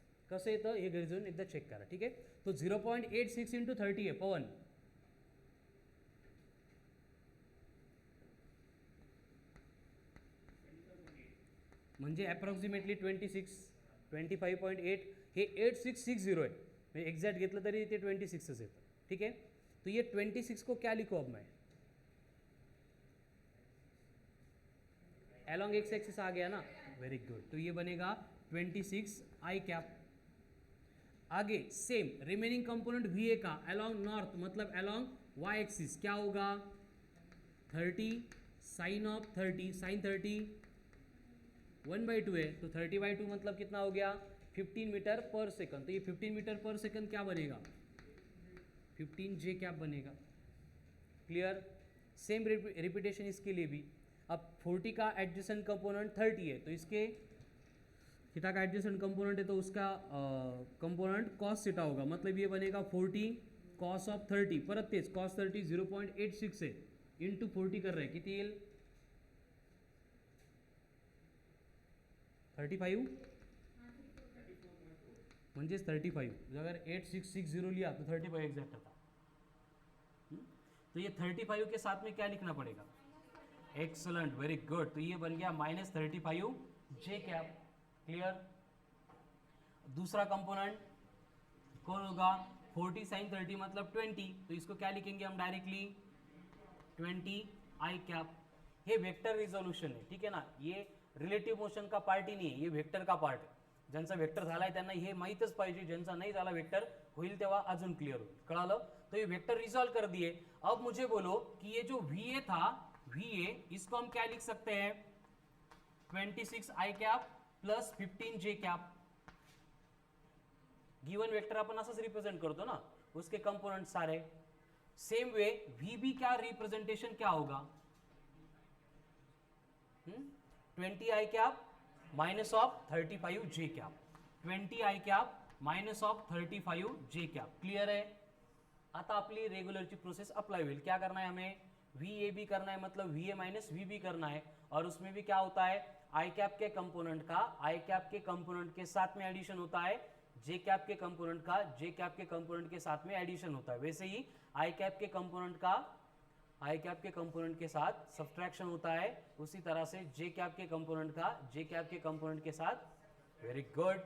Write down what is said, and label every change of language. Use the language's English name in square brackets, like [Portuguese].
[Marathi] कसं येतं हे घरी जाऊन एकदा चेक करा. ठीक आहे, तो 0.86 इंटू 30 आहे पवन. म्हणजे अप्रॉक्सिमेटली 25.8 हे 8660 आहे. म्हणजे एक्झॅक्ट घेतलं तरी ते 26च येतं. [Hindi] ठीक है, तो ये 26 को क्या लिखो अब मैं, अलॉन्ग एक्स एक्सिस आ गया ना, वेरी गुड. तो ये बनेगा 26 आई कैप. आगे same remaining component V A का अलॉन्ग नॉर्थ मतलब अलॉन्ग वाई एक्सिस क्या होगा 30 साइन ऑफ 30 साइन 30 1/2 है तो 30/2 मतलब कितना हो गया 15 मीटर पर सेकंड. तो ये 15 मीटर पर सेकंड क्या बनेगा 15 जे कैप बनेगा. क्लियर. सेम रिपीटेशन इसके लिए भी. अब 40 का एडजेसेंट कंपोनेंट 30 है तो इसके थीटा का एडजेसेंट कंपोनेंट है तो उसका कंपोनेंट कॉस थीटा होगा. मतलब ये बनेगा 40 कॉस ऑफ 30 [Marathi] परत तेच [Hindi] कॉस 30 0.86 है इंटू 40 कर रहे हैं [Marathi] किती येईल 35 म्हणजेच 35. [Hindi] अगर 8660 लिया तो 35 एग्जैक्ट आता. तो ये 35 के साथ में क्या लिखना पड़ेगा, एक्सलेंट वेरी गुड. तो ये बन गया -35 जे कैप. क्लियर. दूसरा कंपोनेंट कौन होगा 40 साइन 30 मतलब 20. तो इसको क्या लिखेंगे हम डायरेक्टली 20 आई कैप. [Marathi] हे वेक्टर रिझोल्यूशन आहे. ठीक आहे ना, [Hindi] ये रिलेटिव्ह मोशन का पार्ट ही [Marathi] नाही आहे, ये वेक्टर का पार्ट आहे. ज्यांचा वेक्टर झालाय त्यांना हे माहीतच पाहिजे, ज्यांचा नाही झाला वेक्टर होईल तेव्हा अजून क्लियर होईल. कळालं. [Hindi] तो ये वेक्टर रिजॉल्व कर दिए. अब मुझे बोलो कि ये जो वी ए था वी ए इसको हम क्या लिख सकते हैं 26 आई कैप प्लस 15 जे कैप. [Marathi] गिवन वेक्टर अपन असंच रिप्रेजेंट करतो ना, [Hindi] उसके कंपोनेंट सारे. सेम वे वी बी क्या रिप्रेजेंटेशन क्या होगा 20 आई cap minus of 35 J cap. 20 I cap minus of 35 J cap. Clear है. [Marathi] आता आपली रेगुलरची प्रोसेस अप्लाई होईल. [Hindi] क्या करना है हमें वी ए भी करना है मतलब V A minus we B करना है. और उसमें भी क्या होता है आई कैप के कंपोनेंट का आई कैप के कंपोनेंट के साथ में एडिशन होता है, जे कैप के कंपोनेंट का जे कैप के कंपोनेंट के साथ में एडिशन होता है. वैसे ही आई कैप के कंपोनेंट का आई कैप के कंपोनेंट के साथ सब्ट्रैक्शन होता है, उसी तरह से जे कैप के कंपोनेंट का जे कैप के कंपोनेंट के साथ. Very good.